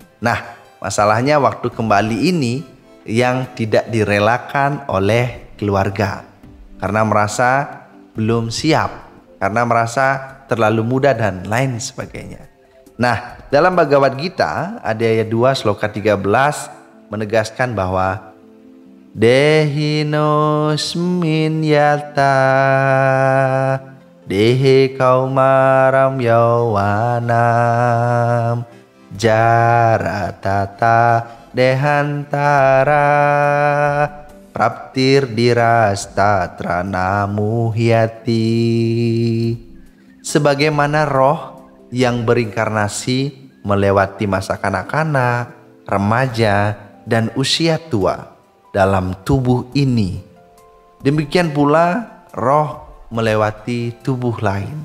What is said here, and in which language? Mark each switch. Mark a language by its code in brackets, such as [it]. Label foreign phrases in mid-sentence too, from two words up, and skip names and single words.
[id] Nah, masalahnya waktu kembali ini yang tidak direlakan oleh keluarga karena merasa belum siap, karena merasa terlalu muda dan lain sebagainya. Nah, dalam Bhagavad Gita ada ayat 2 sloka 13 menegaskan bahwa [sa] Dehinosmin yata Dehe kaumaram yawanam Jaratata dehantara Praptir dirastatra namuhyati. [id] Sebagaimana roh yang berinkarnasi melewati masa kanak-kanak, remaja, dan usia tua dalam tubuh ini. Demikian pula roh melewati tubuh lain.